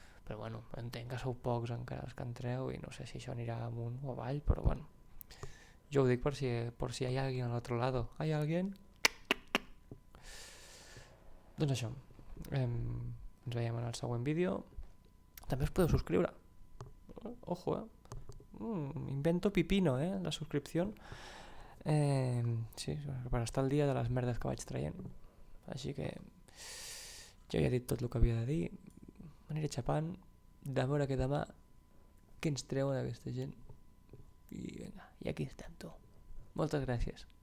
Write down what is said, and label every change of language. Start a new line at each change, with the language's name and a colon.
Catalan: Però entenc que sou pocs encara els que entreu i no sé si això anirà amunt o avall, però jo ho dic
Spanish: por si hay alguien al otro lado. ¿Hay alguien?
Catalan: Doncs això, ens veiem en el següent vídeo. També us podeu subscriure.
Spanish: Ojo, invento pipino, la suscripción.
Catalan: Sí, per estar al dia de les merdes que vaig traient. Així que jo ja he dit tot el que havia de dir, m'aniré xapant, de veure que demà què ens treuen aquesta gent i vinga, i aquí estem, tu. Moltes gràcies.